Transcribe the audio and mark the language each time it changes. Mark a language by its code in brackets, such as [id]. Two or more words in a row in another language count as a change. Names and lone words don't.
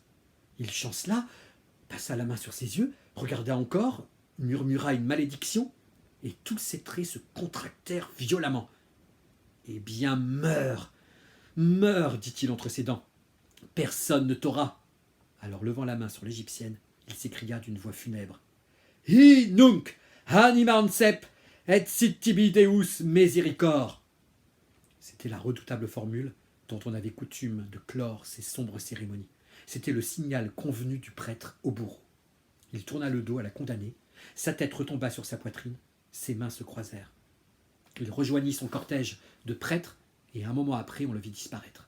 [fr] Il chancela, passa la main sur ses yeux, regarda encore, murmura une malédiction, et tous ses traits se contractèrent violemment. « Eh bien, meurs, meurs, dit-il entre ses dents. Personne ne t'aura. » Alors, levant la main sur l'égyptienne, il s'écria d'une voix funèbre. [la] « Hi nunc animam sep et sit tibi Deus misericor. [fr] » C'était la redoutable formule dont on avait coutume de clore ces sombres cérémonies. C'était le signal convenu du prêtre au bourreau. Il tourna le dos à la condamnée, sa tête retomba sur sa poitrine, ses mains se croisèrent. Il rejoignit son cortège de prêtres et un moment après on le vit disparaître.